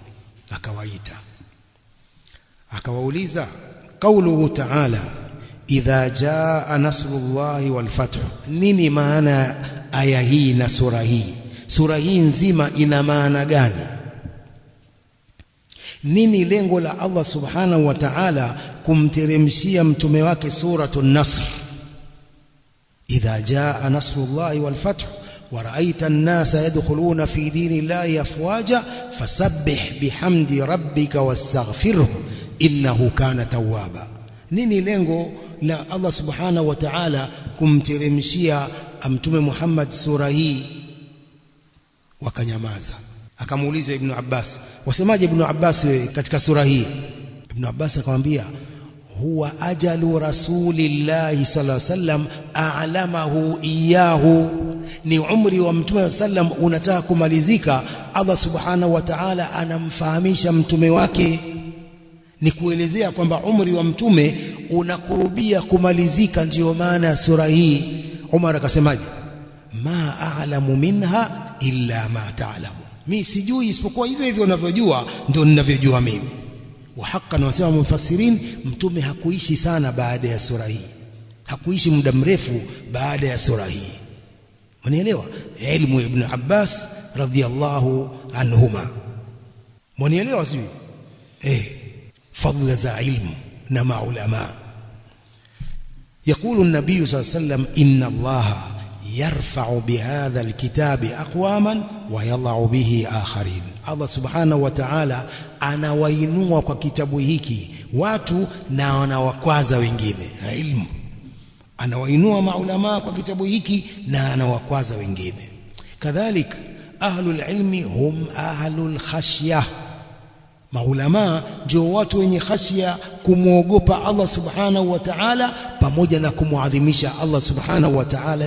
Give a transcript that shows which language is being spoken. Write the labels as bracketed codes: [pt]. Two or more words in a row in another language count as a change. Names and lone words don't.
[ar] Akawauliza قوله تعالى إذا جاء نصر الله والفتح. [sw] Nini maana aya hii na sura hii? Sura hii nzima ina maana gani? Nini lengo la Allah [ar] سبحانه وتعالى [sw] kumteremshia mtume wake suratul Nasr? [ar] إذا جاء نصر الله والفتح ورأيت الناس يدخلون في دين الله أفواجا فسبح بحمد ربك واستغفره إنه كان توابا. [sw] Nini lengo la Allah [ar] سبحانه وتعالى [sw] kumteremshia mtume Muhammad sura hii? Wakanyamaza. Akamuuliza Ibn Abbas, wasemaje Ibn Abbas katika sura hii? Ibn Abbas akamwambia [ar] هو أجل رسول الله صلى الله عليه وسلم أعلمه إياه, [sw] ni umri wa mtume sallam unataka kumalizika, Allah [ar] سبحانه وتعالى [sw] anamfahamisha mtume wake. Ni kuelezea kwamba umri wa mtume unakurubia kumalizika, ndiyo maana ya sura hii. Umar akasemaje? [ar] ما أعلم منها إلا ما تعلم, [sw] mimi sijui isipokuwa hivyo hivyo unavyojua ndio ninavyojua mimi. [ar] وحقا, [sw] wasema mufassirin, mtume hakuishi sana baada ya sura hii, hakuishi muda mrefu baada ya sura hii. Mnielewa ilmu ya Ibn Abbas [ar] رضي الله عنهما? [sw] Mnielewa sio? [ar] فضل ذا علم نما علماء. يقول النبي صلى الله عليه وسلم إن الله يرفع بهذا الكتاب أقواما ويضع به آخرين. الله سبحانه وتعالى [sw] anawainua kwa kitabu hiki watu na anawakwaza wengine. Ilmu anawainua maulama kwa kitabu hiki na anawakwaza wengine. [ar] كذلك أهل العلم هم أهل الخشية, [sw] maulama ndio watu wenye khashia, kumwogopa Allah [ar] سبحانه وتعالى [sw] pamoja na kumuadhimisha Allah [ar] سبحانه وتعالى.